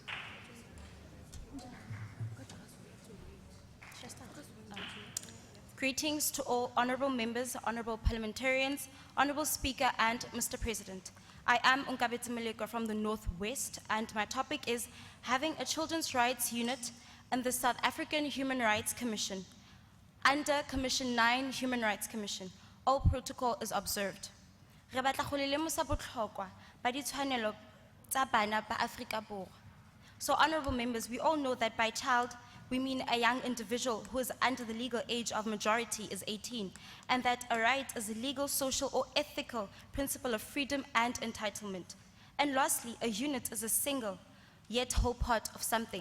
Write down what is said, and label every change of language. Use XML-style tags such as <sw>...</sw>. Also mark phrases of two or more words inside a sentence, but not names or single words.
<en>Greetings to all honorable members, honorable parliamentarians, honorable speaker, and Mr. President. I am Onkabetse Moleko from the Northwest, and my topic is having a children's rights unit in the South African Human Rights Commission. Under Commission 9, Human Rights Commission, all protocol is observed.</en> <tn>Re batla go le lemosa botlhokwa ba ditshwanelo tsa bana ba Afrika Borwa.</tn> <en>So honorable members, we all know that by child, we mean a young individual who is under the legal age of majority is 18, and that a right is a legal, social, or ethical principle of freedom and entitlement. And lastly, a unit is a single, yet whole part of something.</en>